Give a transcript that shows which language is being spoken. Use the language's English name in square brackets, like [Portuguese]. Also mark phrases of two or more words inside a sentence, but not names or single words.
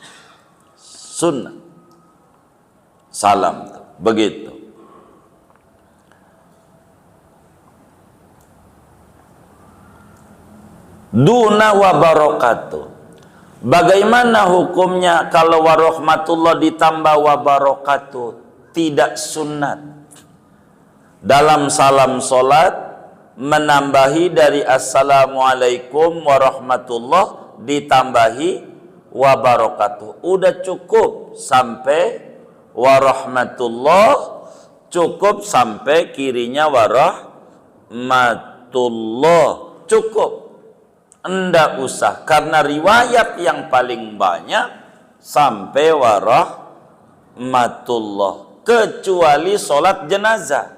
[Indonesian] Sunnah salam tuh, begitu. [Arabic] Duna wa barakatuh. [Indonesian] Bagaimana hukumnya kalau warahmatullah ditambah [Arabic] wa barakatuh? [Indonesian] Tidak sunat. Dalam salam solat menambahi dari [Arabic] assalamualaikum warahmatullah [Indonesian] ditambahi [Arabic] wa barakatuh. [Indonesian] Udah cukup sampai warahmatullah, cukup sampai kirinya warahmatullah, cukup. Enggak usah, karena riwayat yang paling banyak sampai warahmatullah, kecuali sholat jenazah.